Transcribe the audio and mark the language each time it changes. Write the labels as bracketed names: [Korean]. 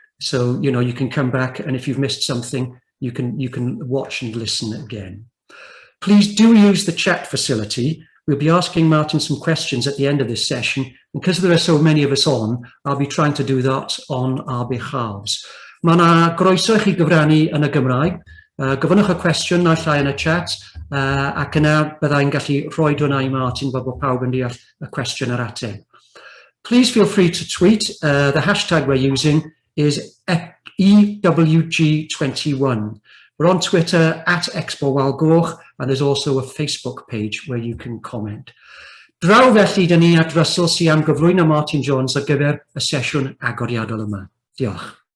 [English] So, you know, you can come back, and if you've missed something, you can watch and listen again. Please do use the chat facility. We'll be asking Martin some questions at the end of this session, and because there are so many of us on, I'll be trying to do that on our behalves. [Welsh] Mae 'na groeso I chi gyfrannu yn y Gymraeg. Gofynnwch y cwestiwn naill llai yn y chat, ac yna byddai'n gallu rhoi hwnna I Martin fel bod pawb yn deall y cwestiwn ar ateb. [English] Please feel free to tweet. The hashtag we're using is EWG21. We're on Twitter at Expo Wal Goch, and there's also a Facebook page where you can comment. [Welsh] Draw felly dyn ni at Russell sy'n am gyflwyno Martin Jones ar gyfer y sesiwn agoriadol yma. Diolch.